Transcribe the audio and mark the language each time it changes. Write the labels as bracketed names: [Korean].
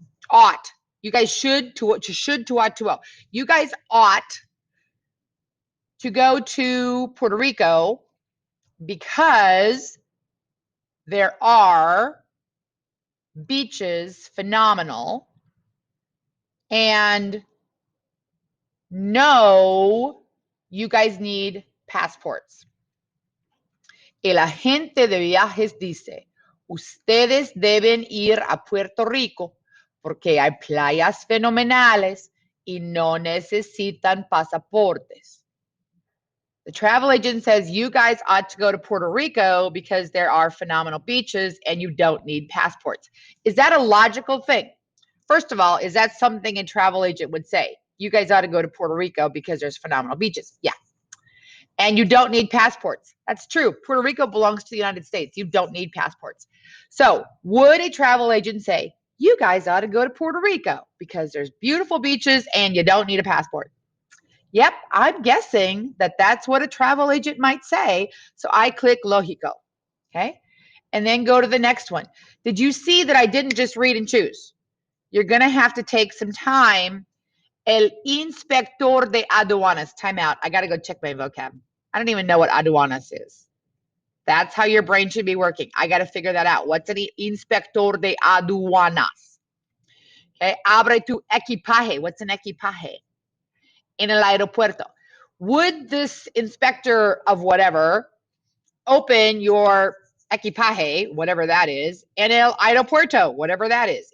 [English] Ought. You guys should to ought to will. You guys ought to go to Puerto Rico because there are beaches phenomenal, and no, you guys need passports. [Spanish] El agente de viajes dice, ustedes deben ir a Puerto Rico porque hay playas fenomenales y no necesitan pasaportes. [English] The travel agent says you guys ought to go to Puerto Rico because there are phenomenal beaches and you don't need passports. Is that a logical thing? First of all, is that something a travel agent would say? You guys ought to go to Puerto Rico because there's phenomenal beaches. Yeah. And you don't need passports. That's true. Puerto Rico belongs to the United States. You don't need passports. So would a travel agent say, you guys ought to go to Puerto Rico because there's beautiful beaches and you don't need a passport? Yep, I'm guessing that that's what a travel agent might say. So I click Lógico, okay? And then go to the next one. Did you see that I didn't just read and choose? You're going to have to take some time. [Spanish] El inspector de aduanas. [English] Time out. I got to go check my vocab. I don't even know what aduanas is. That's how your brain should be working. I got to figure that out. What's an inspector de aduanas? [Spanish] Okay, abre tu equipaje. What's an equipaje? In el aeropuerto. [English] Would this inspector of whatever open your equipaje, whatever that is, en el aeropuerto, whatever that is?